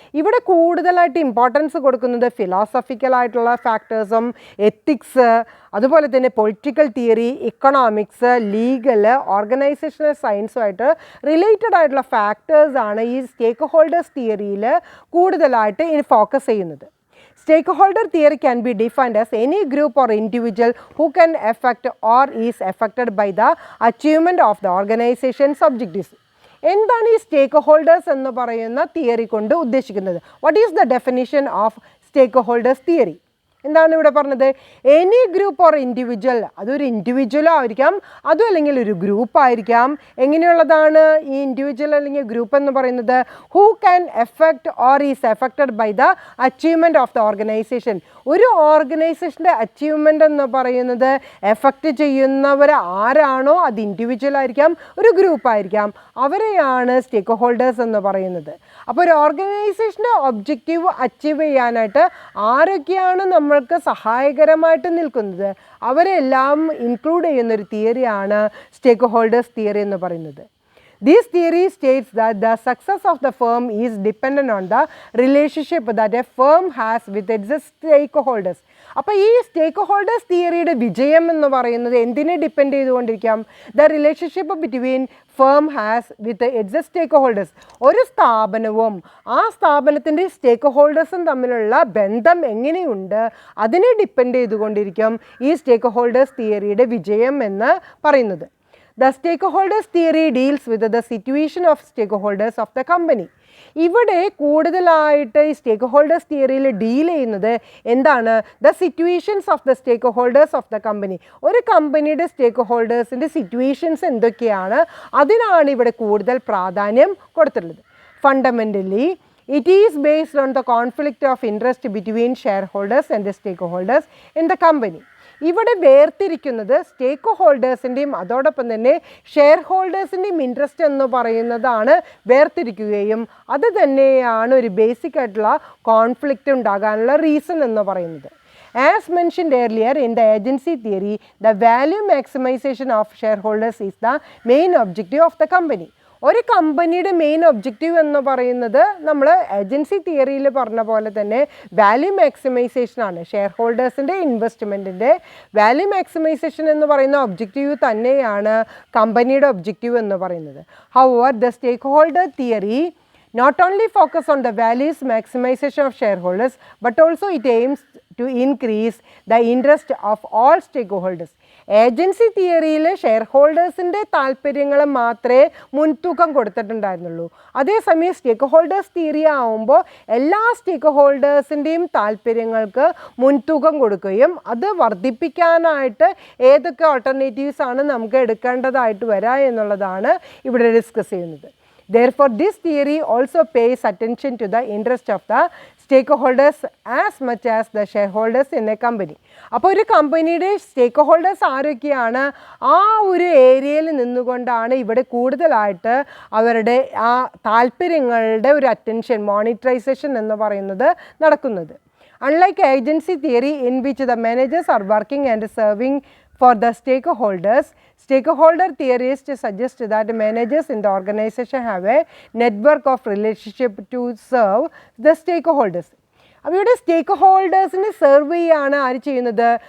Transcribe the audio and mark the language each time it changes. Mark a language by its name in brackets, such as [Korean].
[Malayalam] ഇവിടെ കൂടുതലായിട്ട് ഇമ്പോർട്ടൻസ് കൊടുക്കുന്നത് ഫിലോസഫിക്കലായിട്ടുള്ള ഫാക്ടേഴ്സും എത്തിക്സ്, അതുപോലെ തന്നെ political theory, economics, legal, organisational സയൻസുമായിട്ട് related ആയിട്ടുള്ള ഫാക്ടേഴ്സാണ് ഈ സ്റ്റേക്ക് ഹോൾഡേഴ്സ് തിയറിയിൽ കൂടുതലായിട്ട് ഫോക്കസ് ചെയ്യുന്നത്. [English] Stakeholder theory can be defined as any group or individual who can affect or is affected by the achievement of the organization's objectives. [Malayalam] എന്താണ് ഈ സ്റ്റേക്ക് holders എന്ന് പറയുന്ന theory കൊണ്ട് ഉദ്ദേശിക്കുന്നത്? [English] What is the definition of stakeholders theory? [Malayalam] എന്താണ് ഇവിടെ പറഞ്ഞത്? [English] any group or individual, [Malayalam] അതൊരു ഇൻഡിവിജ്വലോ ആയിരിക്കാം, അതും അല്ലെങ്കിൽ ഒരു ഗ്രൂപ്പ് ആയിരിക്കാം. എങ്ങനെയുള്ളതാണ് ഈ ഇൻഡിവിജ്വൽ അല്ലെങ്കിൽ ഗ്രൂപ്പ് എന്ന് പറയുന്നത്? [English] Who can affect or is affected by the achievement of the organisation. [Malayalam] ഒരു ഓർഗനൈസേഷൻ്റെ അച്ചീവ്മെൻ്റ് എന്ന് പറയുന്നത് എഫക്റ്റ് ചെയ്യുന്നവർ ആരാണോ അത് ഇൻഡിവിജ്വൽ ആയിരിക്കാം, ഒരു ഗ്രൂപ്പ് ആയിരിക്കാം, അവരെയാണ് സ്റ്റേക്ക് ഹോൾഡേഴ്സ് എന്ന് പറയുന്നത്. അപ്പോൾ ഒരു ഓർഗനൈസേഷൻ്റെ ഒബ്ജക്റ്റീവ് അച്ചീവ് ചെയ്യാനായിട്ട് ആരൊക്കെയാണ് നമ്മൾക്ക് സഹായകരമായിട്ട് നിൽക്കുന്നത്, അവരെല്ലാം ഇൻക്ലൂഡ് ചെയ്യുന്നൊരു തിയറിയാണ് സ്റ്റേക്ക് ഹോൾഡേഴ്സ് തിയറി എന്ന് പറയുന്നത്. [English] This theory states that the success of the firm is dependent on the relationship that a firm has with its stakeholders. [Malayalam] അപ്പോൾ ഈ സ്റ്റേക്ക് ഹോൾഡേഴ്സ് തിയറിയുടെ വിജയം എന്ന് പറയുന്നത് എന്തിനെ depend ചെയ്തുകൊണ്ടിരിക്കാം? [English] The relationship between firm has with its stakeholders. [Malayalam] ഒരു സ്ഥാപനവും ആ സ്ഥാപനത്തിൻ്റെ സ്റ്റേക്ക് ഹോൾഡേഴ്സും തമ്മിലുള്ള ബന്ധം എങ്ങനെയുണ്ട് അതിനെ ഡിപ്പെൻഡ് ചെയ്തുകൊണ്ടിരിക്കും ഈ സ്റ്റേക്ക് ഹോൾഡേഴ്സ് തിയറിയുടെ വിജയം എന്ന് പറയുന്നത്. [English] The stakeholders theory deals with the situation of stakeholders of the company. [Malayalam] ഇവിടെ കൂടുതലായിട്ട് ഈ സ്റ്റേക്ക് ഹോൾഡേഴ്സ് തിയറിയിൽ ഡീൽ ചെയ്യുന്നത് എന്താണ്? [English] The situations of the stakeholders of the company. [Malayalam] ഒരു കമ്പനിയുടെ സ്റ്റേക്ക് ഹോൾഡേഴ്സിൻ്റെ സിറ്റുവേഷൻസ് എന്തൊക്കെയാണ് അതിനാണ് ഇവിടെ കൂടുതൽ പ്രാധാന്യം കൊടുത്തിട്ടുള്ളത്. [English] Fundamentally it is based on the conflict of interest between shareholders and the stakeholders in the company. [Malayalam] ഇവിടെ വേർതിരിക്കുന്നത് സ്റ്റേക്ക് ഹോൾഡേഴ്സിൻ്റെയും അതോടൊപ്പം തന്നെ ഷെയർ ഹോൾഡേഴ്സിൻ്റെയും ഇൻട്രസ്റ്റ് എന്ന് പറയുന്നതാണ് വേർതിരിക്കുകയും അത് തന്നെയാണ് ഒരു ബേസിക് ആയിട്ടുള്ള കോൺഫ്ലിക്റ്റ് ഉണ്ടാകാനുള്ള റീസൺ എന്ന് പറയുന്നത്. [English] As mentioned earlier in the agency theory, the value maximization of shareholders is the main objective of the company. [Malayalam] ഒരു കമ്പനിയുടെ മെയിൻ ഒബ്ജക്റ്റീവ് എന്ന് പറയുന്നത് നമ്മൾ ഏജൻസി തിയറിയിൽ പറഞ്ഞ പോലെ തന്നെ വാല്യൂ മാക്സിമൈസേഷനാണ്. ഷെയർ ഹോൾഡേഴ്സിൻ്റെ ഇൻവെസ്റ്റ്മെൻറ്റിൻ്റെ വാല്യൂ മാക്സിമൈസേഷൻ എന്ന് പറയുന്ന ഒബ്ജക്റ്റീവ് തന്നെയാണ് കമ്പനിയുടെ ഒബ്ജക്റ്റീവ് എന്ന് പറയുന്നത്. [English] However the stakeholder theory not only focus on the values maximization of shareholders but also it aims to increase the interest of all stakeholders. [Malayalam] Agency തിയറിയിൽ share ഹോൾഡേഴ്സിൻ്റെ താല്പര്യങ്ങൾ മാത്രമേ മുൻതൂക്കം കൊടുത്തിട്ടുണ്ടായിരുന്നുള്ളൂ. അതേസമയം സ്റ്റേക്ക് ഹോൾഡേഴ്സ് തിയറി ആവുമ്പോൾ എല്ലാ സ്റ്റേക്ക് ഹോൾഡേഴ്സിൻ്റെയും താല്പര്യങ്ങൾക്ക് മുൻതൂക്കം കൊടുക്കുകയും അത് വർദ്ധിപ്പിക്കാനായിട്ട് ഏതൊക്കെ ഓൾട്ടർനേറ്റീവ്സ് ആണ് നമുക്ക് എടുക്കേണ്ടതായിട്ട് വരിക എന്നുള്ളതാണ് ഇവിടെ ഡിസ്കസ് ചെയ്യുന്നത്. [English] Therefore, this theory also pays attention to the interest of the stakeholders as much as the shareholders in a company. [Malayalam] അപ്പോൾ ഒരു കമ്പനിയുടെ സ്റ്റേക്ക് ഹോൾഡേഴ്സ് ആരൊക്കെയാണ് ആ ഒരു ഏരിയയിൽ നിന്നുകൊണ്ടാണ് ഇവിടെ കൂടുതലായിട്ട് അവരുടെ ആ താല്പര്യങ്ങളുടെ ഒരു അറ്റൻഷൻ മോണിറ്ററൈസേഷൻ എന്ന് പറയുന്നത് നടക്കുന്നത്. [English] Unlike agency theory in which the managers are working and serving for the stakeholders, stakeholder theorists suggest that managers in the organization have a network of relationship to serve the stakeholders. [Malayalam] അപ്പോൾ ഇവിടെ സ്റ്റേക്ക് ഹോൾഡേഴ്സിനെ serve ചെയ്യാണ് ആര് ചെയ്യുന്നത്?